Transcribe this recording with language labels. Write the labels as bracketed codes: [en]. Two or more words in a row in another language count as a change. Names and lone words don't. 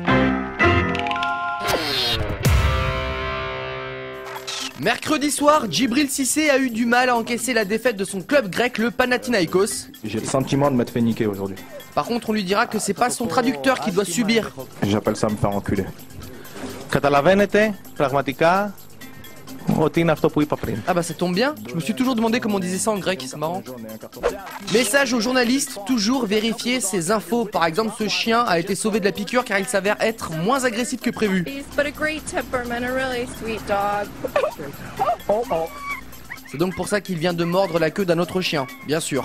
[fr] Mercredi soir, Djibril Cissé a eu du mal à encaisser la défaite de son club grec, le Panathinaikos. J'ai le sentiment de m'être fait niquer aujourd'hui. Par contre, on lui dira que c'est pas son traducteur qui doit subir. J'appelle ça me faire enculer. [el] Καταλαβαίνετε πραγματικά ότι είναι αυτό που είπα πριν. [fr] Ah bah ça tombe bien, je me suis toujours demandé comment on disait ça en grec, c'est marrant. Message aux journalistes, toujours vérifier ces infos. Par exemple, ce chien a été sauvé de la piqûre car il s'avère être moins agressif que prévu. C'est donc pour ça qu'il vient de mordre la queue d'un autre chien, bien sûr.